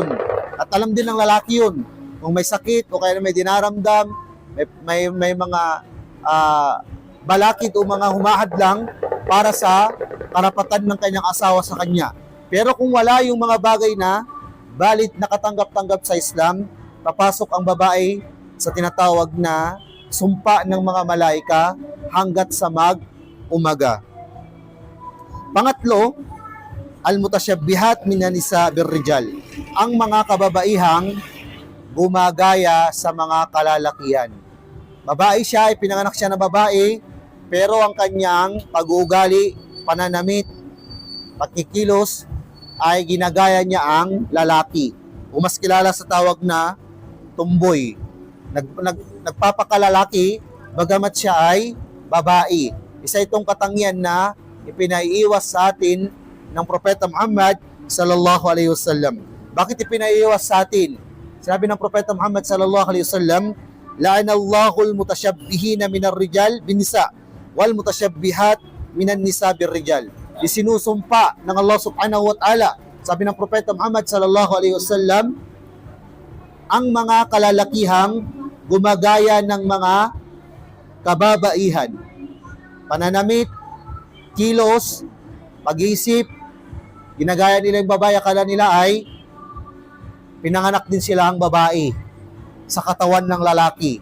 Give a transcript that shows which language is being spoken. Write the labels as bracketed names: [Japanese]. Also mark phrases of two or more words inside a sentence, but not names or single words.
[Filipino] At alam din ng lalaki yun. Kung may sakit o kaya may dinaramdam, may mga balakid o mga humahadlang para sa karapatan ng kanyang asawa sa kanya. Pero kung wala yung mga bagay na valid na katanggap-tanggap sa Islam, papasok ang babae sa tinatawag na sumpa ng mga malaika hanggat sa mag-umaga. Pangatlo, [Arabic] المتشبهات من النساء بالرجال. [Filipino] Ang mga kababaihang gumagaya sa mga kalalakihan. Babae siya, pinanganak siya na babae, pero ang kanyang pag-uugali, pananamit, pagkikilos, ay ginagaya niya ang lalaki. O mas kilala sa tawag na tumboy. Nagpapakalalaki, bagamat siya ay babae. Isa itong katangian na ipinaiiwas sa atin ng Propeta Muhammad [Arabic] صلى الله عليه وسلم. [Filipino] Bakit ipinaiiwas sa atin? Sabi ng Propeta Muhammad [Arabic] صلى الله عليه وسلم, "لعن الله المتشبهين من الرجال بالنساء والمتشبهات من النساء بالرجال." [Filipino] Isinusumpa ng Allah [Arabic] سبحانه وتعالى, [Filipino] sabi ng Propeta Muhammad [Arabic] صلى الله عليه وسلم, [Filipino] ang mga kalalakihang gumagaya ng mga kababaihan. Pananamit, kilos, pag-iisip, ginagaya nila yung babae, akala nila ay pinanganak din sila ang babae sa katawan ng lalaki.